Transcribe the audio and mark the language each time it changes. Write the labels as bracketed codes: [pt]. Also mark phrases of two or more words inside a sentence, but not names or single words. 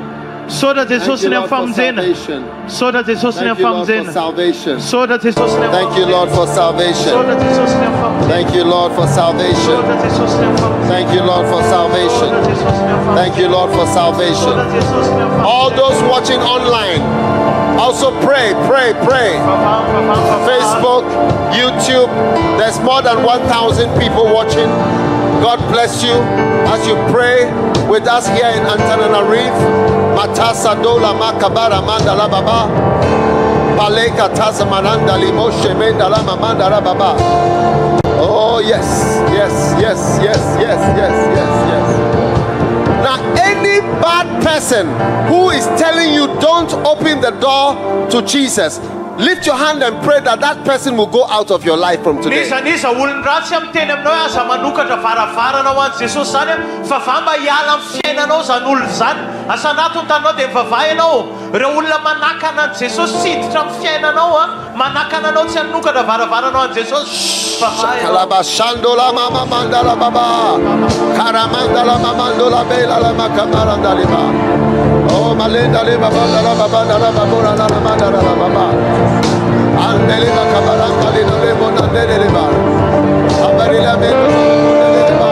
[mg] Soda [en] Thank [mg] Jesosy [en] you, [mg] ny [en] Lord, for [mg] famonjena. [en] salvation. [mg] Soda Jesosy ny [en] Thank you, Lord, for [mg] famonjena. [en] salvation. [mg] Soda Jesosy ny [en] Thank you, Lord, for salvation. [mg] Soda Jesosy ny famonjena. [en] Thank you, Lord, for salvation. [mg] Soda Jesosy ny famonjena. [en] Thank you, Lord, for salvation. [mg] Soda Jesosy ny famonjena. [en] Thank you, Lord, for salvation. [mg] Soda Jesosy ny famonjena. [en] All those watching online, also pray. Facebook, YouTube, there's more than 1,000 people watching. God bless you as you pray with us here in Antananarivo. Matasa dola makabara mandala baba. Paleka tazamananda limoshe mendala mamandara baba. Oh yes, yes, yes, yes, yes, yes, yes, yes. Now any bad person who is telling you don't open the door to Jesus, lift your hand and pray that that person will go out of your life from today. [mg] Nisa olon-dratsy am'teny aminao aza manokatra varavarana ho an'i Jesosy zany fa vamba hiala amin'ny fiainanao zany olona zany. Asanato ny tanao dia mivavaha ianao. Ireo olona manakana an'i Jesosy tsy hiditra amin'ny fiainanao manakana anao tsy hanokatra varavaranao an'i Jesosy. Kalabashandola mama mandala baba. Karamandala mamandola bela la makamaranda liba. Oh malenda liba bandala baba ndala babora ndala mandala baba. Andele makabaranda liba ndele liba. Abarila bela liba.